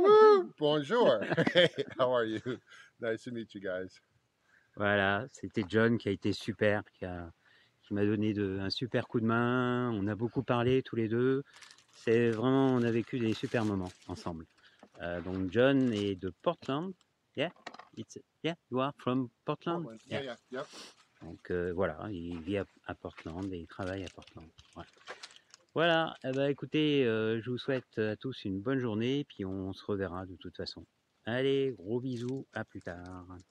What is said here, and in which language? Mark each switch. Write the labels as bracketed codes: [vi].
[en] Woo! Bonjour. Hey, how are you? Nice to meet you guys. [fr] Voilà, c'était John qui a été super, qui m'a donné un super coup de main. On a beaucoup parlé tous les deux. C'est vraiment, on a vécu des super moments ensemble. Donc John est de Portland. [en] Yeah, you are from Portland. Yeah. Yep. [fr] Donc voilà, il vit à Portland et il travaille à Portland. Voilà. Eh ben, écoutez, je vous souhaite à tous une bonne journée, puis on se reverra de toute façon. Allez, gros bisous, à plus tard.